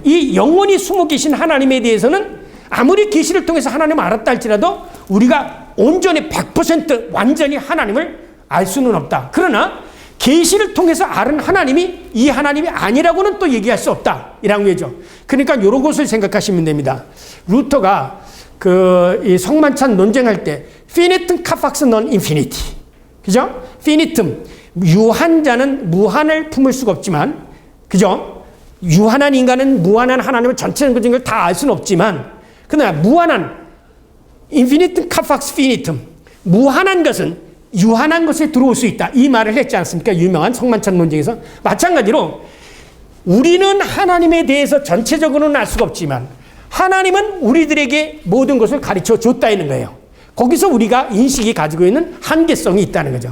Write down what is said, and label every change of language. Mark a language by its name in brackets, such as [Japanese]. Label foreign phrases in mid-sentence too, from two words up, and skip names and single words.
[Korean] 이 영원히 숨어 계신 하나님에 대해서는 아무리 계시를 통해서 하나님을 알았다 할지라도 우리가 온전히 100% 완전히 하나님을 알 수는 없다. 그러나 계시를 통해서 아는 하나님이 이 하나님이 아니라고는 또 얘기할 수 없다. 이라는 거죠. 그러니까 이런 것을 생각하시면 됩니다. 루터가 이 성만찬 논쟁할 때 [Latin] 피니tum capax non infinity. [Korean] 그죠? 피니tum. 유한 자는 무한을 품을 수가 없지만 그죠? 유한한 인간은 무한한 하나님을 전체적인 걸 다 알 수는 없지만 그러나 무한한 [Latin] infinitum capax finitum. [Korean] 무한한 것은 유한한 것에 들어올 수 있다. 이 말을 했지 않습니까? 유명한 성만찬 논쟁에서. 마찬가지로 우리는 하나님에 대해서 전체적으로는 알 수가 없지만 하나님은 우리들에게 모든 것을 가르쳐 줬다는 거예요. 거기서 우리가 인식이 가지고 있는 한계성이 있다는 거죠.